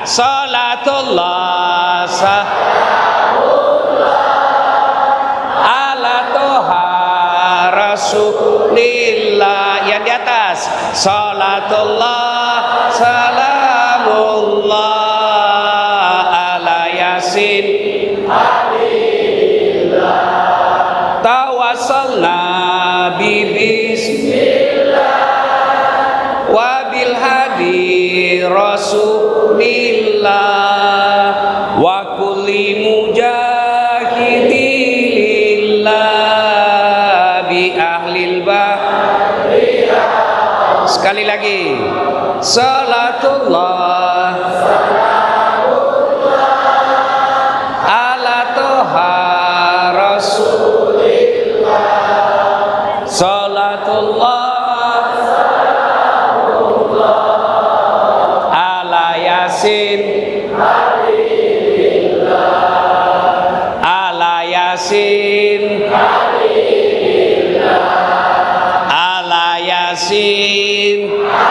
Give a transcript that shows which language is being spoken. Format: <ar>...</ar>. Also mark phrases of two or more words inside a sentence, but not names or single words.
<ar>صلاة الله على طه رسول الله.</ar> <id>Yang di atas.</id> <ar>صلاة الله سلام الله على يس توسلنا بسم الله وبالهادي رسول الله وكل مجاهد لله بأهل البحرية.</ar> <id>Sekali lagi.</id> <ar>صلاة الله على طه رسول الله. صلاة الله على يس على يس على يس.</ar>